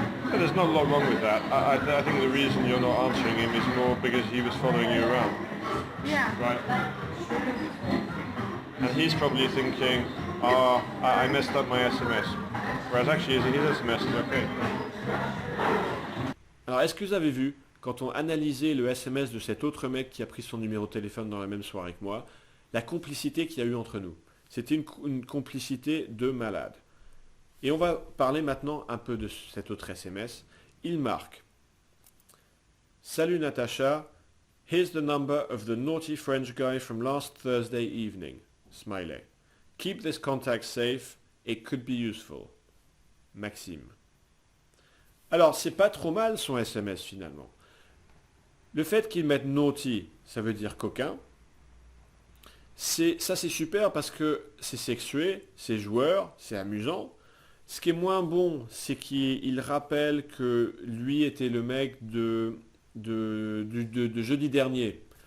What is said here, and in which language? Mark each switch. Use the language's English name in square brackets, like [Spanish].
[English] But there's not a lot wrong with that. I think the reason you're not answering him is more because he was following you around, Yeah. right? And he's probably thinking, oh, I messed up my SMS. Whereas actually his SMS is okay. [French] Alors, est-ce que vous avez vu, quand on analysait le SMS de cet autre mec qui a pris son numéro de téléphone dans la même soirée que moi, la complicité qu'il y a eu entre nous? C'était une complicité de malade. Et on va parler maintenant un peu de cet autre SMS. Il marque: Salut [English] Natacha, here's the number of the naughty French guy from last Thursday evening. Smiley. Keep this contact safe, it could be useful. Maxime. [French] Alors, c'est pas trop mal son SMS finalement. Le fait qu'il mette naughty, ça veut dire coquin. Ça c'est super parce que c'est sexué, c'est joueur, c'est amusant. Ce qui est moins bon, c'est qu'il rappelle que lui était le mec de jeudi dernier.